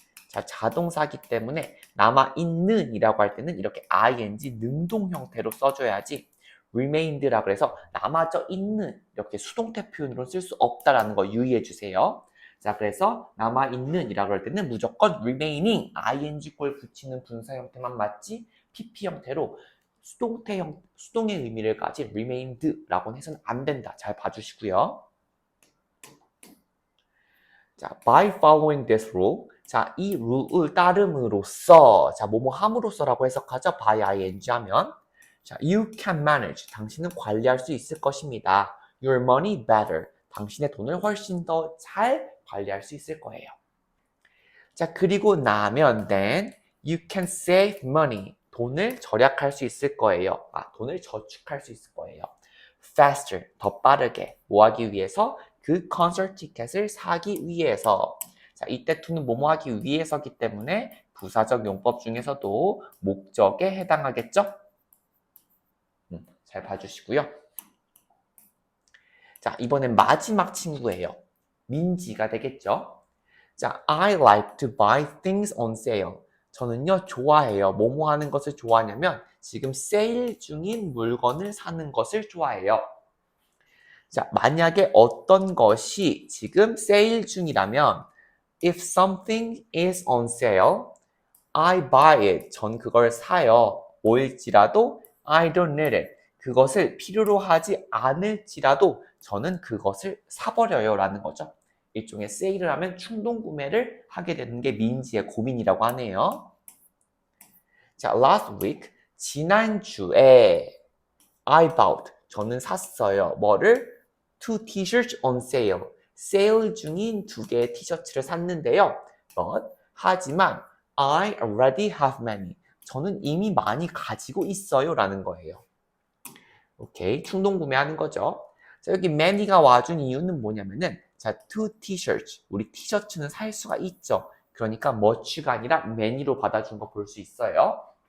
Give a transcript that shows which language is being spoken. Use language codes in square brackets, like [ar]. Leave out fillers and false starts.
[ko] 자, 자동사기 때문에 남아있는 이라고 할 때는 이렇게 ing 능동 형태로 써줘야지 remained라고 해서 남아져 있는 이렇게 수동태 표현으로 쓸 수 없다라는 거 유의해 주세요. 자, 그래서 남아있는 이라고 할 때는 무조건 remaining, ing 꼴 붙이는 분사 형태만 맞지 pp 형태로 수동의 의미를 가진 remained라고 해서는 안 된다. 잘 봐주시고요. [en] 자, by following this rule. [ko] 자, 이 룰을 따름으로써, 자, 뭐뭐 함으로써라고 해석하죠. [en] by ing [ko] 하면. 자, [en] you can manage. [ko] 당신은 관리할 수 있을 것입니다. [en] Your money better. [ko] 당신의 돈을 훨씬 더 잘 관리할 수 있을 거예요. 자, 그리고 나면 [en] then you can save money. [ko] 돈을 절약할 수 있을 거예요. 돈을 저축할 수 있을 거예요. faster, 더 빠르게. 뭐 하기 위해서? 그 콘서트 티켓을 사기 위해서. 자, 이때 to는 뭐뭐 하기 위해서기 때문에 부사적 용법 중에서도 목적에 해당하겠죠? 잘 봐주시고요. 자, 이번엔 마지막 친구예요. 민지가 되겠죠? [en] 자, I like to buy things on sale. [ko] 저는요, 좋아해요. 뭐뭐 하는 것을 좋아하냐면 지금 세일 중인 물건을 사는 것을 좋아해요. [en] 자, [ko] 만약에 어떤 것이 지금 세일 중이라면 [en] if something is on sale, I buy it. [ko] 전 그걸 사요. 뭐일지라도 [en] I don't need it. [ko] 그것을 필요로 하지 않을지라도 저는 그것을 사버려요 라는 거죠. 일종의 세일을 하면 충동 구매를 하게 되는 게 민지의 고민이라고 하네요. 자, [en] last week, [ko] 지난주에 [en] I bought, [ko] 저는 샀어요. 뭐를? [en] Two t-shirts on sale. [ko] 세일 중인 2개의 티셔츠를 샀는데요. [en] But, [ko] 하지만 [en] I already have many. [ko] 저는 이미 많이 가지고 있어요 라는 거예요. 오케이, 충동 구매하는 거죠. 자, 여기 many가 와준 이유는 뭐냐면은 자, [en] two t-shirts. [ko] 우리 티셔츠는 살 수가 있죠. 그러니까 much가 아니라 many로 받아준 거 볼 수 있어요.